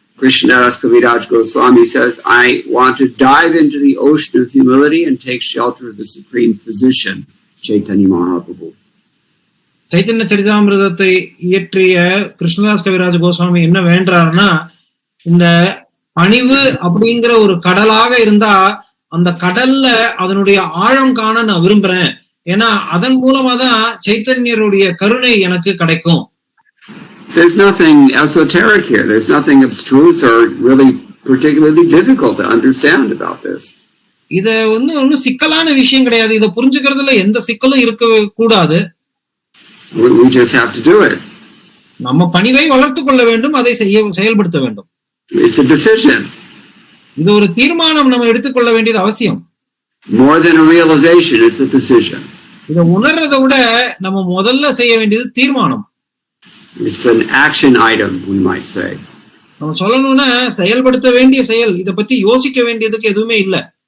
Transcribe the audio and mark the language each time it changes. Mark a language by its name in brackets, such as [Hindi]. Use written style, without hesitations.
[English] Krishnadas Kaviraj Goswami says, I want to dive into the ocean of humility and take shelter of the Supreme Physician, Chaitanya Mahaprabhu. [Tamil] Chaitanya சரிதாமிரதத்தை இயற்றிய கிருஷ்ணதாஸ் கவிராஜ கோஸ்வாமி என்ன வேண்டாருன்னா, இந்த பணிவு அப்படிங்கிற ஒரு கடலாக இருந்தா அந்த கடல்ல அதனுடைய ஆழம் காண நான் விரும்புறேன். ஏன்னா அதன் மூலமா தான் சைத்தன்யருடைய கருணை எனக்கு கிடைக்கும். [English] There's nothing esoteric here. There's nothing abstruse or really particularly difficult to understand about this. [Tamil] இத ஒன்னும் சிக்கலான விஷயம் கிடையாது. இதை புரிஞ்சுக்கிறதுல எந்த சிக்கலும் இருக்க கூடாது. [English] We just have to do it. [Tamil] நம்ம பணிவை வளர்த்துக் கொள்ள வேண்டும், அதை செயல்படுத்த வேண்டும். [English] It's a decision. [Tamil] இது ஒரு தீர்மானம் நம்ம எடுத்துக்கொள்ள வேண்டியது அவசியம். [English] More than a realization, it's a decision. [Tamil] இதை உணர்றதை விட நம்ம முதல்ல செய்ய வேண்டியது தீர்மானம். [English] It's an action item, we might say. [Tamil] நம்ம சொல்லணும்னா செயல்படுத்த வேண்டிய செயல். இதை பத்தி யோசிக்க வேண்டியதுக்கு எதுவுமே இல்லை.